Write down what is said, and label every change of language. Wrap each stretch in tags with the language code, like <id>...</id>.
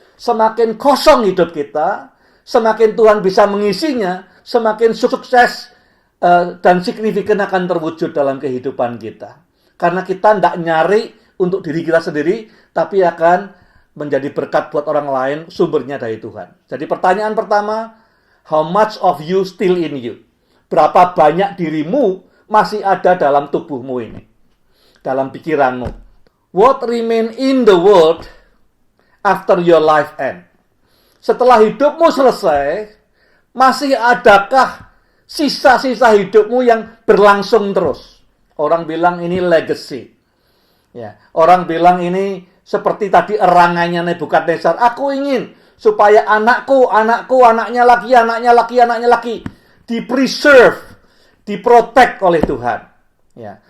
<id>Semakin kosong hidup kita, semakin Tuhan bisa mengisinya, semakin sukses dan signifikan akan terwujud dalam kehidupan kita. Karena kita tidak nyari untuk diri kita sendiri, tapi akan menjadi berkat buat orang lain, sumbernya dari Tuhan. Jadi pertanyaan pertama,</id> <en>how much of you still in you?</en> <id>Berapa banyak dirimu masih ada dalam tubuhmu ini? Dalam pikiranmu.</id> <en>What remain in the world after your life end?</en> <id>Setelah hidupmu selesai, masih adakah sisa-sisa hidupmu yang berlangsung terus? Orang bilang ini legacy. Ya, orang bilang ini seperti tadi erangannya Nebukadnezar. Aku ingin supaya anakku, anaknya laki, di-preserve, diprotect oleh Tuhan. Ya.</id>